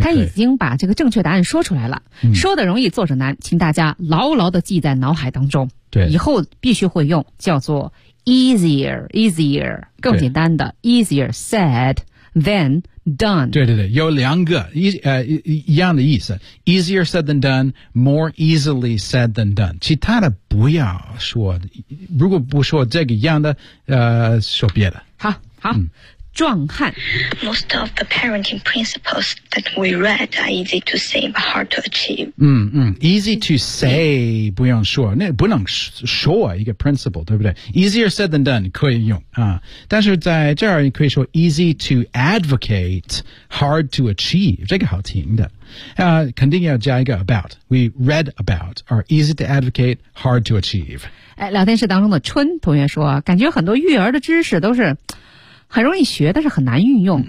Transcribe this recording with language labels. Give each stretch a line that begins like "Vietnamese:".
Chinese: 他已经把这个正确答案说出来了、嗯。说的容易做着难请大家牢牢地记在脑海当中。对。以后必须会用叫做 easier, 更简单的
English: easier said. Then done.
Chinese: 对对对，有两个一样的意思。
English: Easier said than done, more easily said than done.
Chinese: 其他的不要说，如果不说这个一样的，说别的。好，壮汉。
English: Most of the parenting principles that we read are easy to say but hard to achieve.
Chinese: 嗯嗯 ，
English: easy to say
Chinese: 不用说，那不能说一个 principle， 对不对 ？
English: Easier said than done
Chinese: 可以用啊，但是在这儿你可以说
English: easy to advocate, hard to achieve，
Chinese: 这个好听的。肯定要加一个
English: about We read about are easy to advocate hard to achieve、
Chinese: 哎、聊天室当中的春同学说感觉很多育儿的知识都是很容易学但是很难运用、